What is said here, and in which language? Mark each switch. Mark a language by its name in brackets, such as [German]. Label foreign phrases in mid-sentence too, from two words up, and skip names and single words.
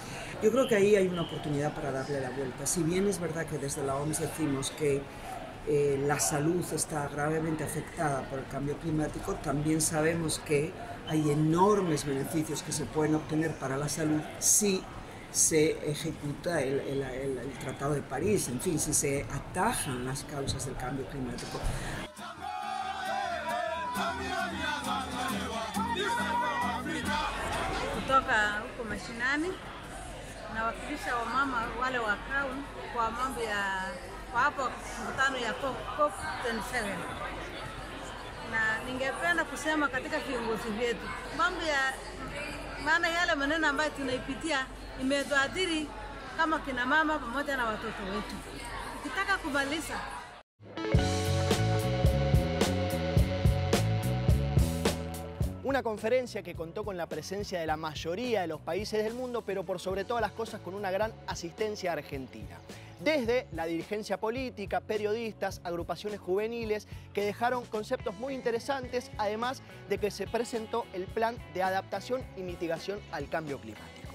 [Spanish] Yo creo que ahí hay una oportunidad para darle la vuelta. Si bien es verdad que desde la OMS decimos que la salud está gravemente afectada por el cambio climático, también sabemos que hay enormes beneficios que se pueden obtener para la salud si se ejecuta el Tratado de París, en fin, si se atajan las causas del cambio climático. [Swahili] Kutoka huko mashinani nawakilisha wamama wale wa Crown kwa mambo ya kwa hapo mkutano ya COP27, na ningependa kusema katika viongozi wetu mambo ya maana yale maneno ambayo tunaipitia imetuathiri kama kina mama pamoja na watoto wetu. Tukitaka kumaliza [Spanish] una conferencia que contó con la presencia de la mayoría de los países del mundo, pero por sobre todas las cosas con una gran asistencia argentina. Desde la dirigencia política, periodistas, agrupaciones juveniles, que dejaron conceptos muy interesantes, además de que se presentó el plan de adaptación y mitigación al cambio climático.